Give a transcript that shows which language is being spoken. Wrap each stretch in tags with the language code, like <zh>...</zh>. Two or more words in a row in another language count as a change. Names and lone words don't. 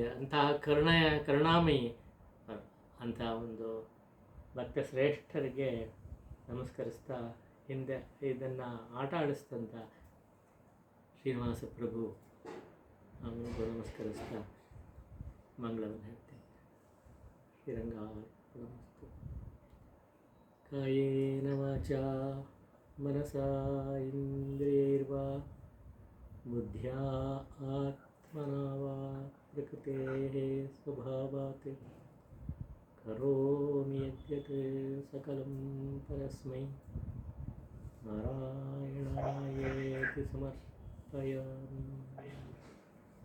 <kn>ಅಂತಹ ಕರುಣಾಮಯಿ ಅಂಥ ಒಂದು ಭಕ್ತ ಶ್ರೇಷ್ಠರಿಗೆ ನಮಸ್ಕರಿಸ್ತಾ, ಹಿಂದೆ ಇದನ್ನು ಆಟ ಆಡಿಸ್ತಂಥ ಶ್ರೀನಿವಾಸ ಪ್ರಭು ಅವನಿಗೂ ನಮಸ್ಕರಿಸ್ತಾ ಮಂಗಳವನ್ನು ಹೇಳ್ತೇನೆ. ಶ್ರೀರಂಗಾರ್ಪಣಮಸ್ತು.</kn> <sa>ಕಾಯೇನ ವಾಚಾ ಮನಸಾ ಇಂದ್ರಿಯೈರ್ವಾ ಬುದ್ಧ್ಯಾ ಆತ್ಮನಾ ವಾ ಪ್ರಕೃತೇಃ ಸ್ವಭಾವಾತ್ ಕರೋಮಿ ಯದ್ಯತ್ ಸಕಲಂ ಪರಸ್ಮೈ ನಾರಾಯಣಾಯೇತಿ ಸಮರ್ಪಯಾಮಿ.</sa>